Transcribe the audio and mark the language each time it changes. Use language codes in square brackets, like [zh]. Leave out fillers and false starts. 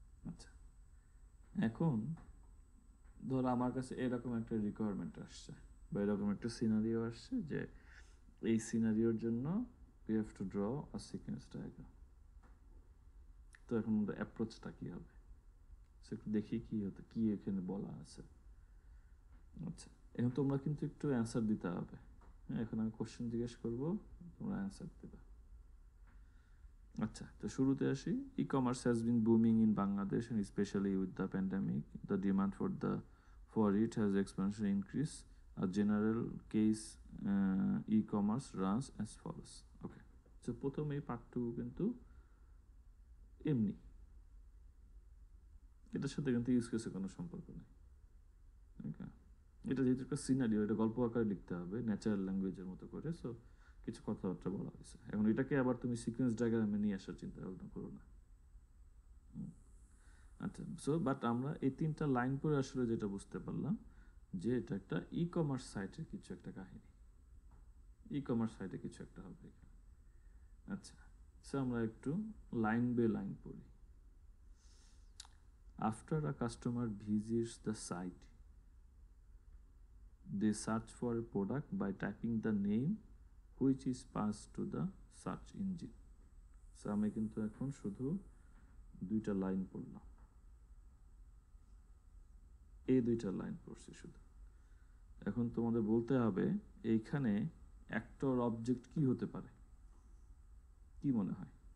[bn] আচ্ছা, এখন ধর আমার কাছে এরকম একটা রিকোয়ারমেন্ট আসছে, বা এরকম একটা সিনারিও আসছে, যে এই সিনারিওর জন্য [en] we have to draw a sequence diagram। [bn] তো এখন আমাদের অ্যাপ্রোচটা কি হবে, একটু দেখি কি এখানে বলা আছে। আচ্ছা, এখন তোমরা কিন্তু একটু অ্যান্সার দিতে হবে। এখন আমি কোশ্চেন জিজ্ঞেস করবো, তোমরা অ্যান্সার দেবে। আচ্ছা, তো শুরুতে আসি। [en] E-commerce has been booming in Bangladesh and especially with the pandemic, the demand for it has exponentially increased. A general case e-commerce runs as follows. [bn] Okay, so প্রথম এই পার্টটুকু কিন্তু এমনি, এটার সাথে কিন্তু ইউজ কেসের কোনো সম্পর্ক নেই। ওকে, এটা যেহেতু একটা সিনারিও, এটা গল্প আকারে লিখতে হবে ন্যাচারাল ল্যাঙ্গুয়েজের মতো করে, সো কিছু কথাবার্তা বলা হয়েছে। এখন এটাকে আবার তুমি সিকোয়েন্স ডায়াগ্রামে নিয়ে আসার চিন্তা ভাবনা করো না। আচ্ছা, সো বাট আমরা এই 3টা লাইন পরে আসলে যেটা বুঝতে পারলাম, যে এটা একটা ই-কমার্স সাইটের কিছু একটা কাহিনী, ই-কমার্স সাইটে কিছু একটা হবে এখানে। আচ্ছা, সো আমরা একটু লাইন বাই লাইন পড়ি। [en] After a customer visits the site, they search for a product by typing the name which is passed to the search engine. [bn] So আমি কিন্তু এখন শুধু 2টা লাইন পড়লাম, এই 2টা লাইন পড়ছি শুধু। এখন তোমাদের বলতে হবে এইখানে অ্যাক্টর অবজেক্ট কি হতে পারে, কি মনে হয়?